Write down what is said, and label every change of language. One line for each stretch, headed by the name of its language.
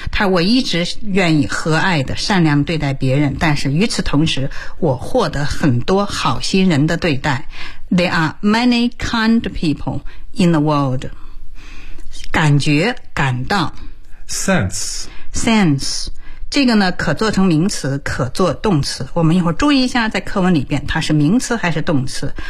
Chinese: 他说我一直愿意和蔼的善良对待别人，但是与此同时我获得很多好心人的对待。
English: There are many kind people in the world.
Chinese: 感觉感到
English: Sense
Chinese: 这个呢可做成名词可做动词，我们一会儿注意一下在课文里边它是名词还是动词。